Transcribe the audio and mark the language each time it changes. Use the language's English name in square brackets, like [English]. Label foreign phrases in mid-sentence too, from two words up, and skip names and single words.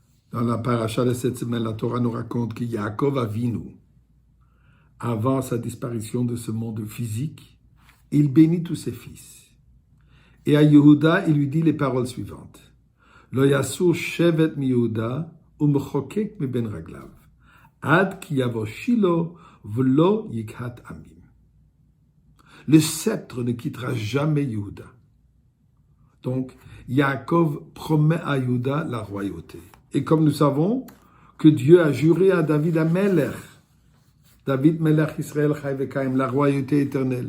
[French] Dans la paracha de cette semaine, la Torah nous raconte que Yaakov Avinu, avant sa disparition de ce monde physique, il bénit tous ses fils. Et à Yehuda, il lui dit les paroles suivantes. [Hebrew] לא יסור שבט מיהודה ומחוקק מבין רגליו. עד כי יבא שילה ולו יקהת עמים. [French] Le sceptre ne quittera jamais Yehuda. Donc, Yaakov promet à Yehuda la royauté. Et comme nous savons que Dieu a juré à David à Melech, [Hebrew] דוד מלך ישראל חי וקיים, [French] la royauté éternelle.